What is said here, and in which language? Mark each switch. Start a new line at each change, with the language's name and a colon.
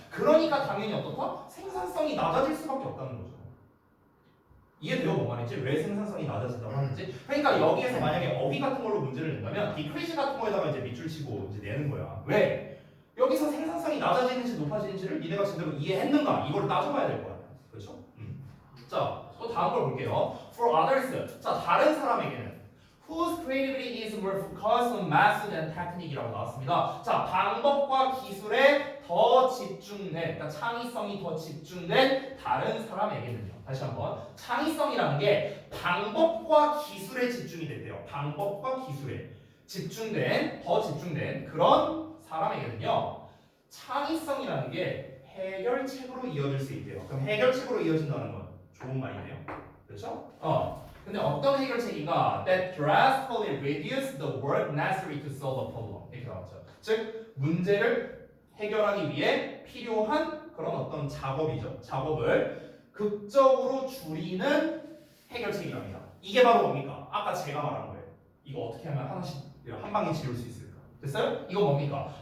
Korean: 그러니까 당연히 어떻다? 생산성이 낮아질 수밖에 없다는 거죠. 이해돼요? 뭔 말인지? 왜 생산성이 낮아진다고 하는지? 그러니까 여기에서 만약에 어휘 같은 걸로 문제를 낸다면
English: decrease
Korean: 같은 거에다가 이제 밑줄 치고 이제 내는 거야. 왜? 여기서 생산성이 낮아지는지 높아지는지를 니네가 제대로 이해했는가? 이걸 따져봐야 될 거야. 그렇죠? 자, 또 다음 걸 볼게요.
English: For others.
Korean: 자, 다른 사람에게는
English: whose creativity is more focused on method and technique
Korean: 이라고 나왔습니다. 자, 방법과 기술에 더 집중된, 그러니까 창의성이 더 집중된 다른 사람에게는요. 다시 한번, 창의성이라는 게 방법과 기술에 집중이 된대요. 방법과 기술에 집중된, 더 집중된 그런 사람에게는요, 창의성이라는 게 해결책으로 이어질 수 있대요. 그럼 해결책으로 이어진다는 건 좋은 말이네요. 그렇죠? 근데 어떤 해결책인가?
English: That drastically reduce the work necessary to solve a problem.
Korean: 이렇게 나왔죠. 즉 문제를 해결하기 위해 필요한 그런 어떤 작업이죠. 작업을 극적으로 줄이는 해결책이랍니다. 이게 바로 뭡니까? 아까 제가 말한 거예요. 이거 어떻게 하면 하나씩 한 방에 지울 수 있을까? 됐어요? 이거 뭡니까?